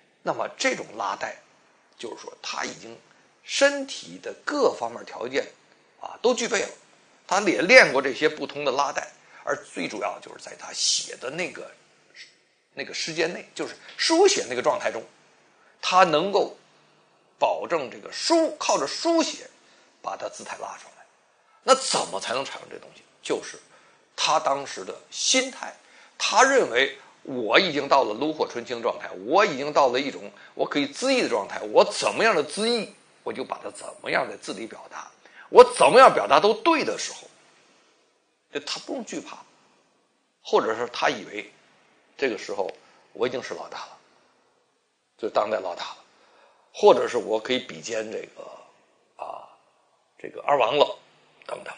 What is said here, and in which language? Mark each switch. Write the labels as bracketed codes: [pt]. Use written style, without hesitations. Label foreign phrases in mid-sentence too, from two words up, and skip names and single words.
[zh] 那麼這种拉帶，就是說他已經身體的各方面条件都具備了，他也练过这些不同的拉带，而最主要就是在他写的那个时间内，就是书写那个状態中，他能夠保證這個靠着書寫把他姿態拉出來。那怎麼才能產生這東西？就是他當時的心態，他認為我已經到了爐火純青狀態，我已經到了一種我可以恣意的狀態，我怎麼樣的恣意，我就把它怎麼樣在字裡表達，我怎麼樣表達都對的時候，他不用懼怕，或者是他以為這個時候我已經是老大了，就當代老大了，或者是我可以比肩這個二王了等等。